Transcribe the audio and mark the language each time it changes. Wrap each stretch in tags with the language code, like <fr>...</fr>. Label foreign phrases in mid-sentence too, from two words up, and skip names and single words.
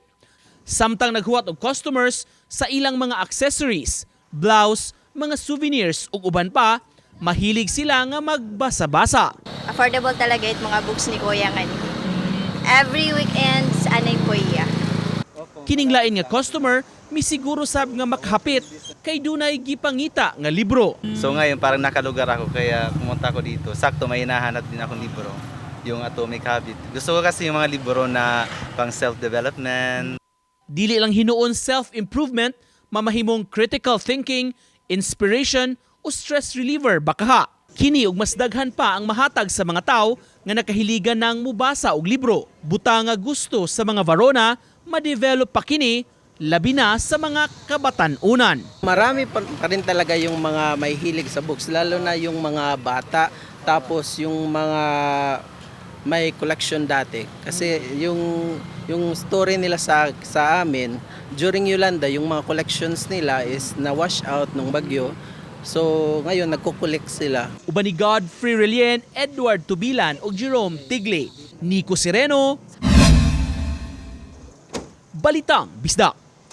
<ceb>Samtang naghuwat og customers sa ilang mga accessories, blouse, mga souvenirs ug uban pa, mahilig sila nga magbasa-basa.</ceb> <tl>Affordable talaga it mga books ni Kuya nga.</tl> <en>Every weekends</en> <tl>anay Kuya.</tl> <ceb>Kining lain nga customer misiguro sab nga makhapit kay dunay gipangita nga libro.</ceb> <tl>So ngayon parang nakalugar ako kaya pumunta ako dito. Sakto may hinahanap din akong libro, yung Atomic Habit. Gusto ko kasi yung mga libro na pang self-development.</tl> <ceb>Dili lang hinuon self-improvement, mamahimong</ceb> <en>critical thinking,</en> <ceb>inspiration o</ceb> <en>stress reliever</en> <ceb>bakaha. Kini ug mas daghan pa ang mahatag sa mga tao nga nakahiligan ng mubasa og libro. Buta nga gusto sa mga Varona ma-develop pa kini labi na sa mga kabatan-unan.</ceb> <tl>Marami pa rin talaga yung mga may hilig sa books, lalo na yung mga bata, tapos yung mga may collection dati. Kasi yung story nila sa amin, during Yolanda, yung mga collections nila is na-wash out nung bagyo. So ngayon nagko-collect sila.</tl> <ceb>Uban ni Godfrey Relien, Edward Tubilan ug Jerome Tigle. Nico Sereno, Balitang Bisdak.</ceb>